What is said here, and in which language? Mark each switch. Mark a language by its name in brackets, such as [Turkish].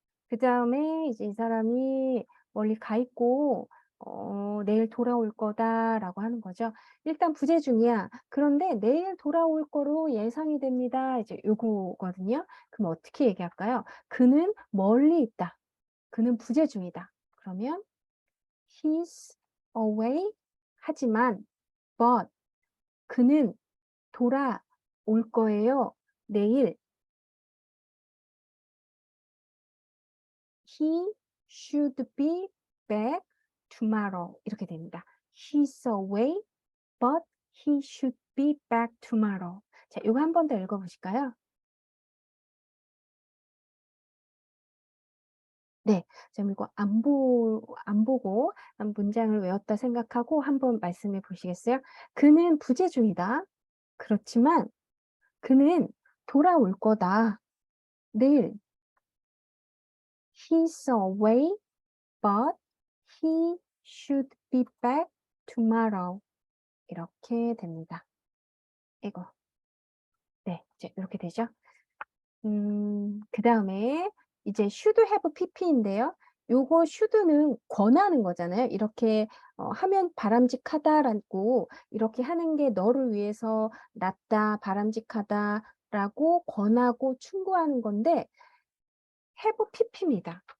[Korean] 그다음에 이제 이 사람이 멀리 가 있고 "내일 돌아올 거다."라고 하는 거죠. 일단 부재중이야. 그런데 "내일 돌아올 거로 예상이 됩니다." 이제 요거거든요. 그럼 어떻게 얘기할까요? "그는 멀리 있다. 그는 부재중이다." 그러면 [English] "He's away." [Korean] 하지만 but 그는 돌아올 거예요. [English] 내일 He should be back tomorrow. [Korean] 이렇게 됩니다. [English] He's away, but he should be back tomorrow. [Korean] 자, 이거 한 번 더 읽어 보실까요? 네. 지금 이거 안 보고 문장을 외웠다 생각하고 한번 말씀해 보시겠어요? 그는 부재중이다. 그렇지만 그는 돌아올 거다. 내일. [English] He's away, but he should be back tomorrow. [Korean] 이렇게 됩니다. 이거. 네. 이제 이렇게 되죠. 그다음에 이제 should have pp인데요. 요거 should는 권하는 거잖아요. 이렇게 하면 바람직하다라고 이렇게 하는 게 너를 위해서 낫다, 바람직하다라고 권하고 충고하는 건데 have pp입니다.